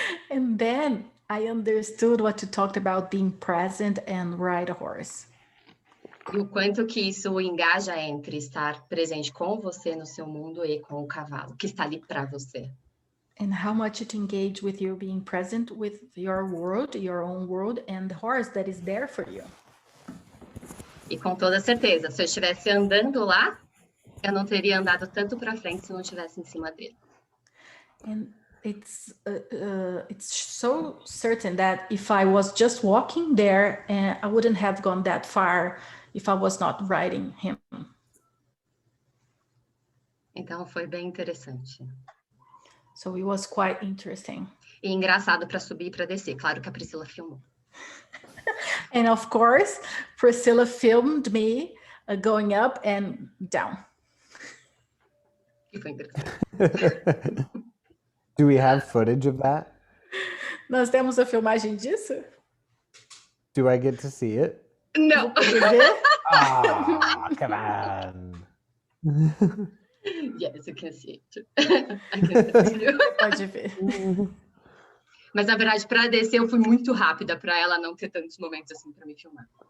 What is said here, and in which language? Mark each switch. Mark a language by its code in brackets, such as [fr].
[en] And then I understood what you talked about being present and ride a horse. [pt] E o quanto que isso engaja entre estar presente com você no seu mundo e com o cavalo, que está ali para você. [en] And how much it engage with you being present with your world, your own world, and the horse that is there for you. [pt] E com toda certeza, se eu estivesse andando lá, eu não teria andado tanto para frente se não estivesse em cima dele. [en] And it's so certain that if I was just walking there, I wouldn't have gone that far if I was not riding him. [pt] Então foi bem interessante. [en] So it was quite interesting. [pt] E engraçado para subir e para descer. Claro que a Priscila filmou. [en] And of course, Priscilla filmed me going up and down. [pt] E foi interessante. [en] Do we have footage of that? [pt] Nós temos a filmagem disso? [en] Do I get to see it? [pt] Não. [en] Ah, come on. Yes, you can see it. I can see you. [pt] Pode ver. Mas na verdade, para descer, eu fui muito rápida para ela não ter tantos momentos assim para me filmar.